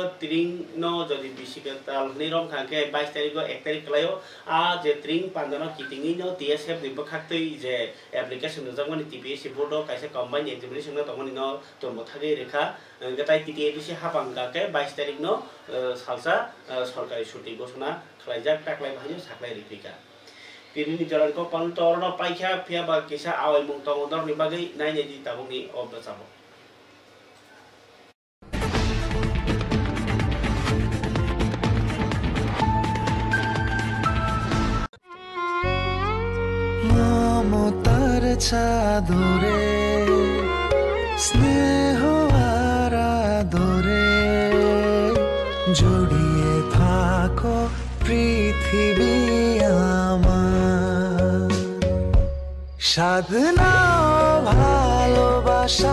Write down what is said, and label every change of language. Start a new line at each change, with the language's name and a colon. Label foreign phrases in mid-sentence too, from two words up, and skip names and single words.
Kok Borok: त्रिंग नो जदि बिसिकताल निरम खाके 22 तारिख को 1 तारिख लायो आ जे त्रिंग पांजनो किटिंगि नो टीएसएफ दिबो खाक्तै जे एप्लिकेशन नजंगनि टीपीएससी बोर्डो काइसे
English: combine examination
Kok Borok: न तमनि न तमो थागे रेखा गताय टीटीएडीसी हापांगाके 22 तारिख नो सालसा सरकारि छुट्टी घोषणा खलाइजाक टाकलाय भाइनो साकलाय रिपिका तिरिनि जरानको पन्तरन पाइखा फियाबा किसा आवै मुं तमदरनि बागै नायने दि ताबुनि अबचाबो
Bangla: মমতার চাদরে স্নেহ আর আদরে জড়িয়ে থাকো পৃথিবী আমার সাধনা ভালোবাসা